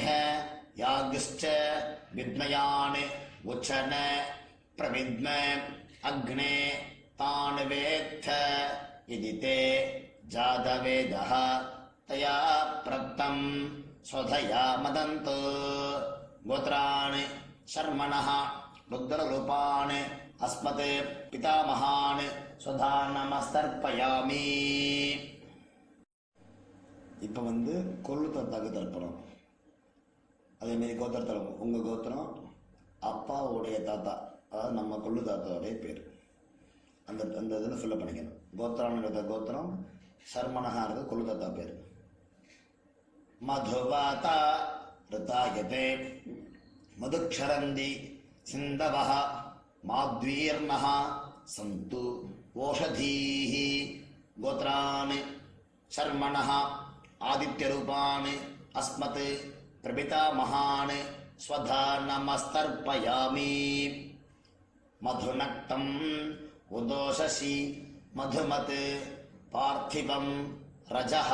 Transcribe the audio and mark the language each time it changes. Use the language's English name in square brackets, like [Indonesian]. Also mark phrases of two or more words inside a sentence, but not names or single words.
[Sanskrit] याज्ञश्च विद्मयान् उचन प्रविद्म अग्ने तान् वेत्थ इति ते जातवेदः तया प्रक्तं स्वधया मदन्तु गोत्रान् शर्मणः रुद्ररूपान् अस्मत् पितामहान् स्वधा नमस्तर्पयामि. [Tamil] இப்போ கொள்ளு தாத்தாக்கு தர்ப்பணம். அதேமாரி கோத்திரத்தில் உங்கள் கோத்திரம் அப்பாவுடைய தாத்தா, அதாவது நம்ம கொள்ளு தாத்தாவுடைய பேர் அந்த அந்த இதில் ஃபில்லப் பண்ணிக்கணும். கோத்திரானுடைய கோத்திரம் சர்மனகானது கொள்ளு தாத்தா பேர். [Sanskrit] मधुवाता ऋतायते मधुक्षरन्ति सिन्धवः माध्वीर्नः सन्तु ओषधीः गोत्रान् शर्मणः आदित्यरूपान् अस्मत् प्रपितामहान् स्वधा नमस्तर्पयामि मधुनक्तं उदोषसि मधुमत् पार्थिवं रजः